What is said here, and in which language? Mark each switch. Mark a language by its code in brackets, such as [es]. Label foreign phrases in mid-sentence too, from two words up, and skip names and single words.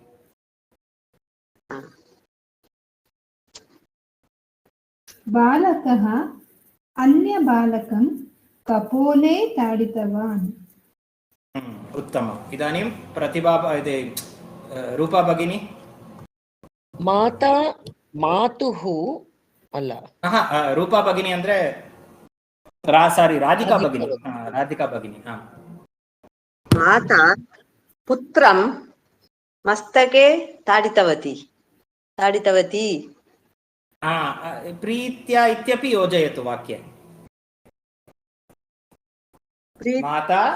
[sa] बालकः अन्यबालकं कपोले ताडितवान्। उत्तमम्। इदानीं प्रतिभा रूपा भगिनी। माता मातुः अल्ल रूपा भगिनी [kn] ಅಂದ್ರೆ ಸಾರಿ [sa] ರಾಧಿಕಾ ಭಗಿನಿ ರಾಧಿಕಾ ಭಗಿನಿ माता पुत्रं मस्तके ताडितवती प्रीत्या इत्यपि योजयतु वाक्ये। माता